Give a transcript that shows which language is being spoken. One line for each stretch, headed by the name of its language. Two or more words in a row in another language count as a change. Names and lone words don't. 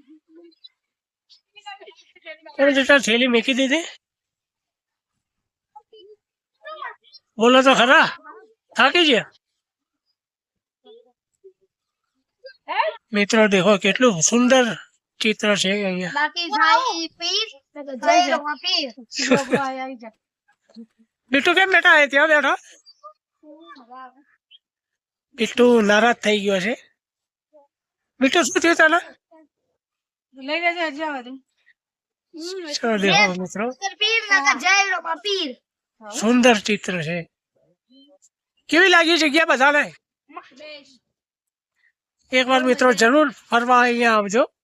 Gujarati: રીટા થેલી મૂકી દીધી, બોલો તો ખરા, થાકી ગયા મિત્રો. દેખો કેટલું સુંદર ચિત્ર છે અહીંયા.
Hindi: बाकी भाई पीर जय लोहा पीर
Gujarati: बिट्टू કેમ બેઠા હે? ત્યાં બેઠો. બિટ્ટુ નારાજ થઈ ગયો છે. બિટ્ટુ શું થયું તને? લઈ લેજો હજી બધું ચલો દેખો મિત્રો પીર ના જય રો પીર સુંદર ચિત્ર છે કેવી લાગી જગ્યા બધાને એકવાર મિત્રો જરૂર ફરવા અહીંયા આવજો